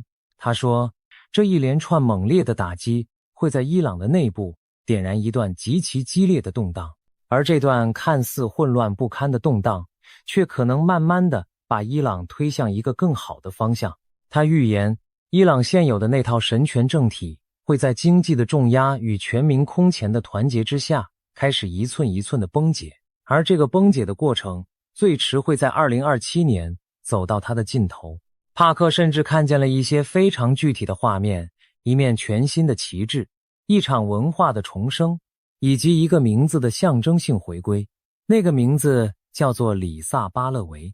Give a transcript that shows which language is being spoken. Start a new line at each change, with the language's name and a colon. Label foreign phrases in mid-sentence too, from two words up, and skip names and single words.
Chinese: 他說，這一連串猛烈的打擊會在伊朗的內部點燃一段極其激烈的動盪，而這段看似混亂不堪的動盪，卻可能慢慢地把伊朗推向一個更好的方向。他預言，伊朗現有的那套神權政體會在經濟的重壓與全民空前的團結之下，開始一寸一寸的崩解，而這個崩解的過程最遲會在2027年走到它的盡頭。帕克甚至看見了一些非常具體的畫面，一面全新的旗幟，一場文化的重生，以及一個名字的象徵性回歸。那個名字叫做里薩巴勒維。